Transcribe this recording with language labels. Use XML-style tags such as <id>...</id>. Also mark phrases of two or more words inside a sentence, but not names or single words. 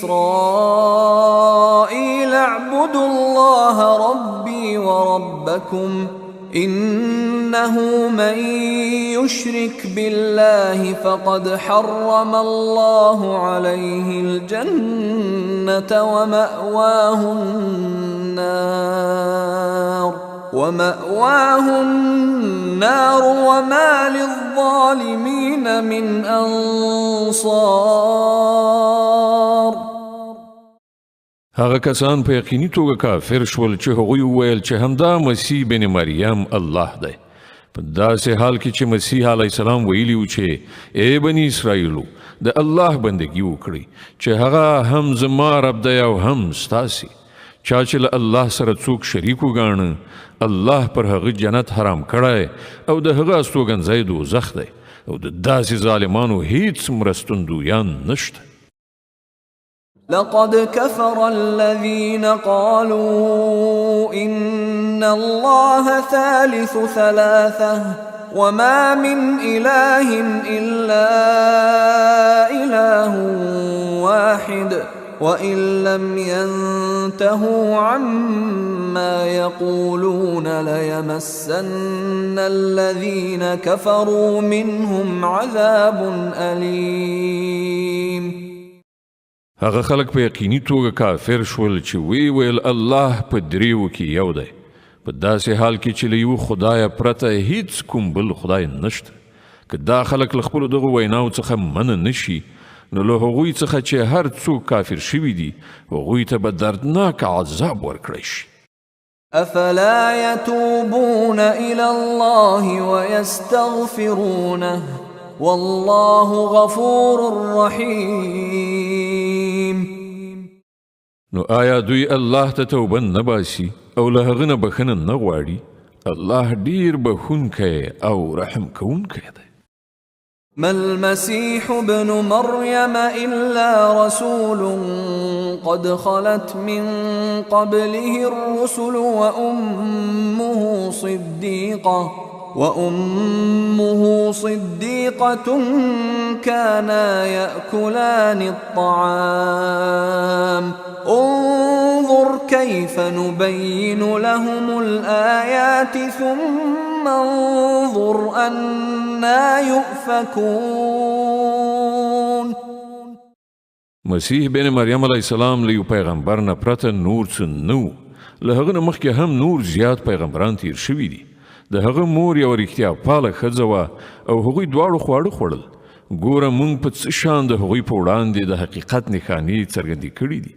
<ar>إسرائيل اعبدوا الله ربي وربكم إنه من يشرك بالله فقد حرم الله عليه الجنة ومأواه النار وما للظالمين من أنصار</ar> <ps>هغه کسان په یقیني توګه کافر شول چې هغوی وویل چې همدا مسیح بن مریم الله دی په داسې حال کې چې مسیح</ps> <ar>علیه السلام</ar> <ps>ویلي و چې ای بني اسرائیلو د الله بندګي وکړئ چې هغه هم زما رب دی او هم ستاسې چا چې له الله سره څوک شریک وګاڼه الله پر هغه جنت حرام کړی او د هغه استوګنځی دوزخ دی او د داسې ظالمانو هیڅ مرستندویان نشته</ps> <ar>لقد كفر الذين قالوا إن الله ثالث ثلاثة وما من إله إلا إله واحد وإن لم ينتهوا عما يقولون ليمسن الذين كفروا منهم عذاب أليم.</ar> <ps>هغه خلک په یقیني توګه کافر شول چې وی ویل الله په دریو کې یو دی، په داسې حال کې چې له یو خدایه پرته هیڅ کوم بل خدای نشته. که دا خلک له خپلو دغو ویناو څخه منع نشي، نو له هغوی څخه چې هر څوک کافر شوي دي هغوی ته به دردناک عذاب ورکړی شي.</ps> <ar>أفلا يتوبون إلى الله ويستغفرونه والله غفور رحيم.</ar> <ps>نو آیا دوی الله ته توبه نه باسي او له هغه نه بخښنه نه غواړي؟ الله ډیر بخښونکی او رحم کوونکی دی.</ps> <ar>ما المسيح ابن مريم إلا رسول قد خلت من قبله الرسل وأمه صديقة كانا يأكلان الطعام انظر كيف نبين لهم الآيات ثم انظر أنا يؤفكون.</ar> <ps>مسیح بن مریم</ps> <ar>علیه السلام</ar> <ps>له یو پیغمبر نه پرته نور څه نه و. له هغه نه مخکې هم نور زیات پیغمبران تیر شوي دي. د هغه مور یوه رښتیا پاله ښځه وه او هغوی دواړو خواړه خوړل. ګوره موږ په څه شان د هغوی په وړاندې د حقیقت نښانې څرګندې کړي دي.</ps>